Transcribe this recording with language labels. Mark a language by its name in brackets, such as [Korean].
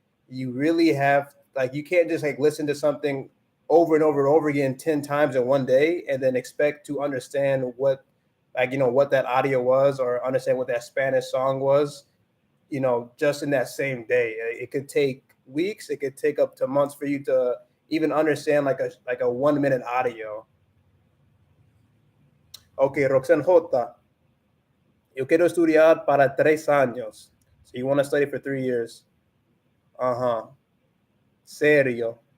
[English] You really have like you can't just like listen to something over and over and over again 10 times in one day and then expect to understand what what that audio was or understand what that Spanish song was, just in that same day. It could take weeks, it could take up to months for you to even understand like a 1 minute audio. [Spanish] Okay, Roxanne J, yo quiero estudiar para 3 años. [English] So you want to study for 3 years. Uh-huh. [Spanish] Seriosa.